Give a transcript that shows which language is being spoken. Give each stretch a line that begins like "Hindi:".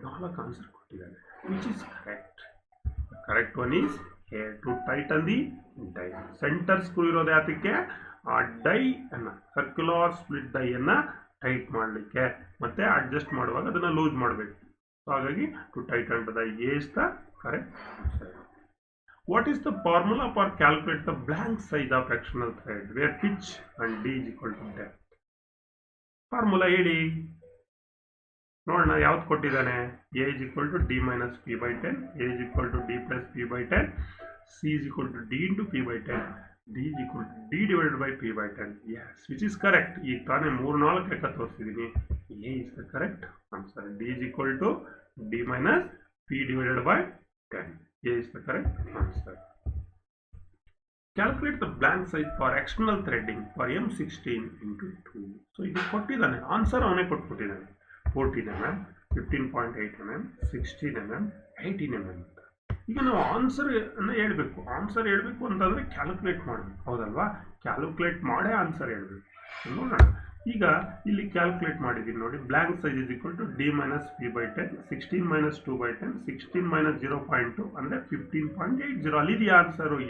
English: 4
Kannada: answer ಕೊಟ್ಟಿದ್ದಾರೆ.
English: Which is correct? Correct one is A, to tighten the die.
Kannada: Centre screw ಇರೋದು ಯಾತಕ್ಕೆ? ಆ dye ಅನ್ನ, ಸರ್ಕ್ಯುಲರ್ ಸ್ಪ್ಲಿಟ್ ಡೈ ಅನ್ನ ಟೈಟ್ ಮಾಡಲಿಕ್ಕೆ, ಮತ್ತೆ ಅಡ್ಜಸ್ಟ್ ಮಾಡುವಾಗ ಅದನ್ನ ಲೂಸ್ ಮಾಡಬೇಕು.
English: ಹಾಗಾಗಿ to tighten the die. A is the correct answer. What is the formula for calculate the blank size of external thread where pitch and D is equal to depth?
Kannada: Formula ಹೇಳಿ ನೋಡೋಣ. ಯಾವ್ದು ಕೊಟ್ಟಿದ್ದಾನೆ?
English: A is equal to D minus P/10, A is equal to D plus P/10, C is equal to D into P/10, D is equal to D divided by P/10. Yes, which is correct.
Kannada: ಈಗ ತಾನೇ 3-4 ಲೆಕ್ಕ ತೋರಿಸಿದ್ದೀನಿ.
English: A is the correct answer. D is equal to D minus P divided by 10. A is the correct answer. Calculate the blank size for external threading for M16 into 2.
Kannada: So ಇದು ಕೊಟ್ಟಿದ್ದಾನೆ, answer ಅವನೇ ಕೊಟ್ಬಿಟ್ಟಿದ್ದಾನೆ. 14 mm, 15.8 mm, 16 mm, 18 mm ಅಂತ. ಈಗ ನಾವು answer ಅನ್ನ ಹೇಳ್ಬೇಕು. Answer ಹೇಳ್ಬೇಕು ಅಂತಂದ್ರೆ ಕ್ಯಾಲ್ಕುಲೇಟ್ ಮಾಡಬೇಕು, ಹೌದಲ್ವಾ? ಕ್ಯಾಲ್ಕುಲೇಟ್ ಮಾಡೇ ಆನ್ಸರ್ ಹೇಳ್ಬೇಕು. ನೋಡೋಣ. ಈಗ ಇಲ್ಲಿ ಕ್ಯಾಲ್ಕುಲೇಟ್ ಮಾಡಿದ್ದೀನಿ ನೋಡಿ.
English: Blank size is equal to D minus P/10, 16 minus 2/10, 16 minus 0.2 ಅಂದರೆ 15.80.
Kannada: ಅಲ್ಲಿದೆಯಾ ಆನ್ಸರು?